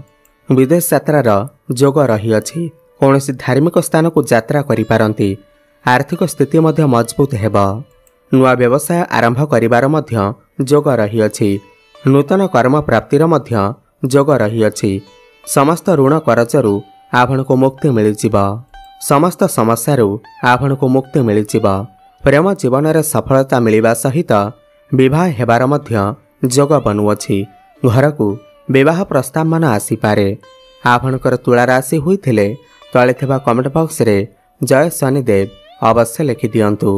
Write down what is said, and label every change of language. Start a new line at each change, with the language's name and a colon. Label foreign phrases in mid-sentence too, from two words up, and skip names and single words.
Odia: ବିଦେଶ ଯାତ୍ରାର ଯୋଗ ରହି ଅଛି। କୌଣସି ଧାର୍ମିକ ସ୍ଥାନକୁ ଯାତ୍ରା କରି ପାରନ୍ତି। ଆର୍ଥିକ ସ୍ଥିତି ମଧ୍ୟ ମଜବୁତ ହେବ। ନୂଆ ବ୍ୟବସାୟ ଆରମ୍ଭ କରିବାର ମଧ୍ୟ ଯୋଗ ରହି ଅଛି। ନୂତନ କର୍ମ ପ୍ରାପ୍ତିର ମଧ୍ୟ ଯୋଗ ରହି ଅଛି। ସମସ୍ତ ଋଣ କରଜରୁ ଆପଣଙ୍କୁ ମୁକ୍ତି ମିଳିଯିବ। ସମସ୍ତ ସମସ୍ୟାରୁ ଆପଣଙ୍କୁ ମୁକ୍ତି ମିଳିଯିବ। ପ୍ରେମ ଜୀବନ ରେ ସଫଳତା ମିଳିବା ସହିତ ବିବାହ ହେବାର ମଧ୍ୟ ଯୋଗ ବନୁଅଛି। ଘରକୁ ବିବାହ ପ୍ରସ୍ତାବ ମାନ ଆସି ପାରେ। ଆପଣଙ୍କର ତୁଳା ରାଶି ହୋଇଥିଲେ ତଳେ ଥିବା
English: comment box
Odia: ରେ ଜୟ ଶନିଦେବ ଅବଶ୍ୟ ଲେଖି ଦିଅନ୍ତୁ।